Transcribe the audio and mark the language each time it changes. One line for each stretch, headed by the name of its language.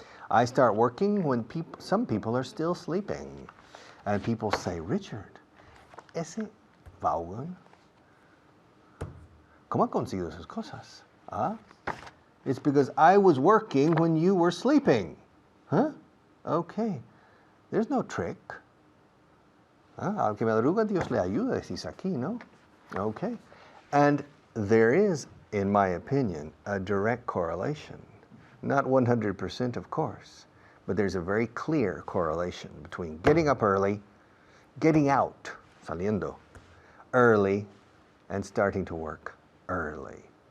English: I start working when some people are still sleeping. And people say,
Spanish: "Richard, ese Vaughan, ¿cómo ha conseguido esas cosas?" ¿Ah?
English: It's because I was working when you were sleeping. Huh? Okay. There's no trick.
Spanish: Al que madruga, Dios le ayuda, decís aquí, no?
English: Okay. And there is, in my opinion, a direct correlation. Not 100%, of course, but there's a very clear correlation between getting up early, getting out,
Spanish: saliendo,
English: early, and starting to work early.